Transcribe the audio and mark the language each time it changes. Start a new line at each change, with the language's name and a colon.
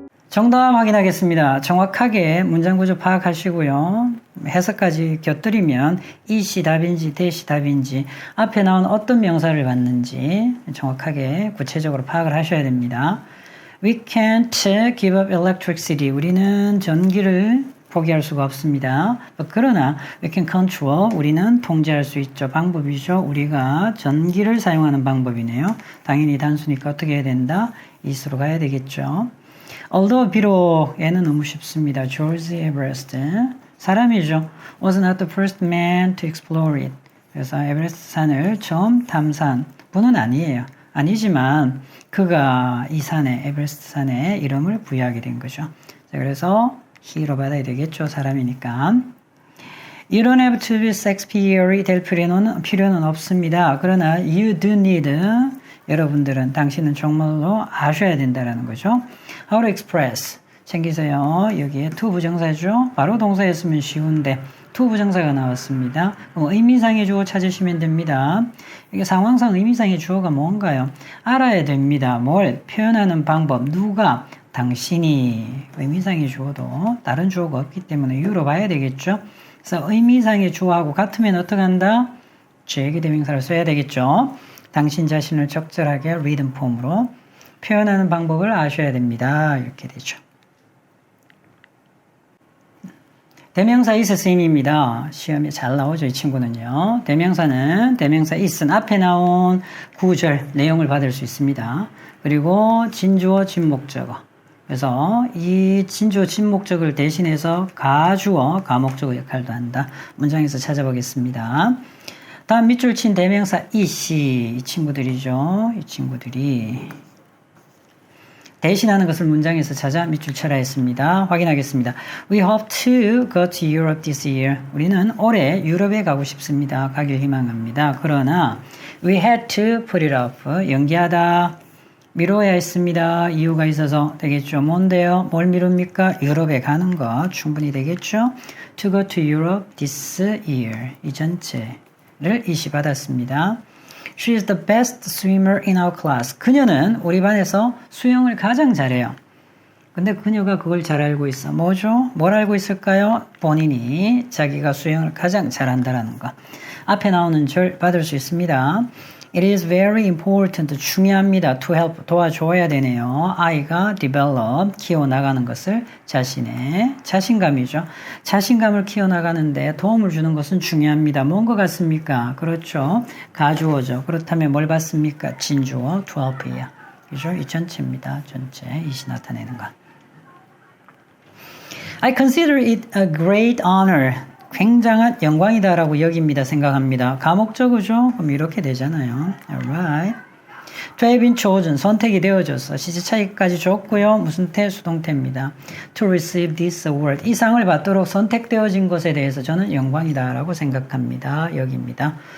Korean: 정답 확인하겠습니다. 정확하게 문장 구조 파악하시고요. 해석까지 곁들이면 이시 답인지 대시 답인지 앞에 나온 어떤 명사를 받는지 정확하게 구체적으로 파악을 하셔야 됩니다.
English: We can't give up electricity.
Korean: 우리는 전기를 포기할 수가 없습니다. 그러나
English: we can control.
Korean: 우리는 통제할 수 있죠. 방법이죠. 우리가 전기를 사용하는 방법이네요. 당연히 단수니까 어떻게 해야 된다? is로 가야 되겠죠. Although 비록 얘는 너무 쉽습니다.
English: George Everest
Korean: 사람이죠.
English: Was not the first man to explore it.
Korean: 그래서 에베레스트 산을 처음 탐사한 분은 아니에요. 아니지만 그가 이 산에 에베레스트 산에 이름을 부여하게 된 거죠. 자, 그래서 he로 받아야 되겠죠. 사람이니까.
English: You don't have to be Shakespeare
Korean: 이 될 필요는 없습니다. 그러나
English: you do need
Korean: 여러분들은 당신은 정말로 아셔야 된다는 거죠.
English: How to express
Korean: 챙기세요. 여기에 to 부정사죠. 바로 동사였으면 쉬운데 to 부정사가 나왔습니다. 의미상의 주어 찾으시면 됩니다. 이게 상황상 의미상의 주어가 뭔가요? 알아야 됩니다. 뭘 표현하는 방법 누가? 당신이. 의미상의 주어도 다른 주어가 없기 때문에 you로 봐야 되겠죠. 그래서 의미상의 주어하고 같으면 어떻게 한다? 제기대명사를 써야 되겠죠. 당신 자신을 적절하게 리듬 폼으로 표현하는 방법을 아셔야 됩니다. 이렇게 되죠. 대명사 is 쓰임입니다. 시험에 잘 나오죠. 이 친구는요. 대명사는 대명사 is는 앞에 나온 구절 내용을 받을 수 있습니다. 그리고 진주어 진목적어. 그래서 이 진주어 진목적을 대신해서 가주어 가목적어 역할도 한다. 문장에서 찾아보겠습니다. 다음 밑줄 친 대명사 이시 이 친구들이죠. 이 친구들이 대신하는 것을 문장에서 찾아 밑줄 쳐라 했습니다. 확인하겠습니다.
English: We hope to go to Europe this year.
Korean: 우리는 올해 유럽에 가고 싶습니다. 가길 희망합니다. 그러나
English: we had to put it off.
Korean: 연기하다. 미뤄야 했습니다. 이유가 있어서 되겠죠. 뭔데요? 뭘 미룹니까? 유럽에 가는 거 충분히 되겠죠.
English: To go to Europe this year.
Korean: 이 전체를 이시 받았습니다.
English: She is the best swimmer in our class.
Korean: 그녀는 우리 반에서 수영을 가장 잘해요. 근데 그녀가 그걸 잘 알고 있어. 뭐죠? 뭘 알고 있을까요? 본인이 자기가 수영을 가장 잘한다라는 거. 앞에 나오는 절 받을 수 있습니다.
English: It is very important.
Korean: 중요합니다.
English: To help.
Korean: 도와줘야 되네요. 아이가 develop. 키워나가는 것을 자신의 자신감이죠. 자신감을 키워나가는데 도움을 주는 것은 중요합니다. 뭔 것 같습니까? 그렇죠. 가주어죠. 그렇다면 뭘 받습니까? 진주어 to help이에요. 그죠? 이 전체입니다. 전체. 이시 나타내는 거.
English: I consider it a great honor.
Korean: 굉장한 영광이다라고 여깁니다. 생각합니다. 가목적이죠? 그럼 이렇게 되잖아요. Alright.
English: To have been chosen.
Korean: 선택이 되어져서 시제 차이까지 줬고요. 무슨 태? 수동태입니다.
English: To receive this award.
Korean: 이 상을 받도록 선택되어진 것에 대해서 저는 영광이다라고 생각합니다. 여기입니다.